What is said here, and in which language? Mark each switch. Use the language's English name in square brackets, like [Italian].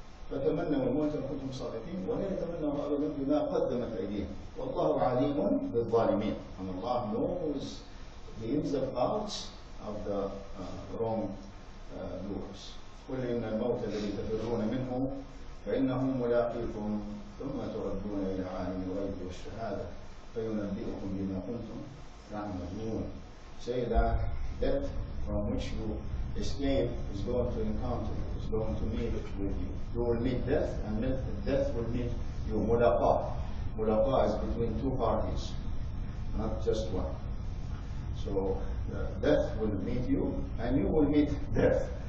[Arabic] فتمنوا الموت إن كنتم صادقين ولا يتمنوا أبدا بما قدمت أيديهم والله عليم بالظالمين. [English] And Allah knows the ins and outs of the wrong doers. [Arabic] قل إن الموت الذي تفرون منه فإنه ملاقيكم ثم تردون إلى عالم الغيب والشهادة فينبئكم بما كنتم تعملون. [English] Say that death from which you escape is going to encounter you, is going to meet with you. You will meet death, and death will meet you. Mulaqah. Mulaqah is between two parties, not just one. So death will meet you, and you will meet death.